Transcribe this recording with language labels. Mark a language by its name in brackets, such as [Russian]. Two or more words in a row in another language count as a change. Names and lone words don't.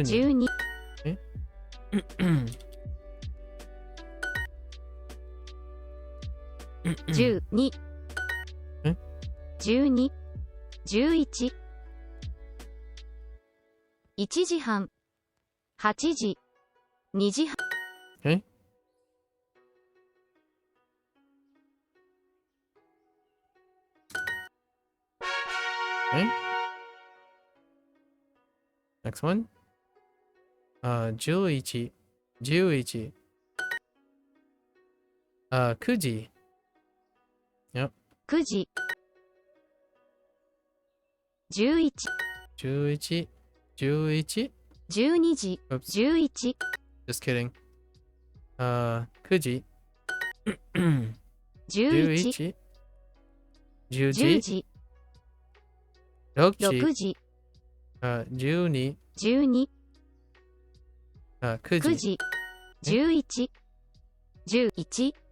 [Japanese] 12 12 12 11 1 時半8時2時半 [English] Okay. Okay. Next one. 11 11 9 時 Yep. [Japanese] 9時11 11 11 12時 [English] Oops. [Japanese] 11 [English] Just kidding. 9 時 [Japanese] 11 11 10 10 時時 6 6 時時 12 12 9 9 時時11 11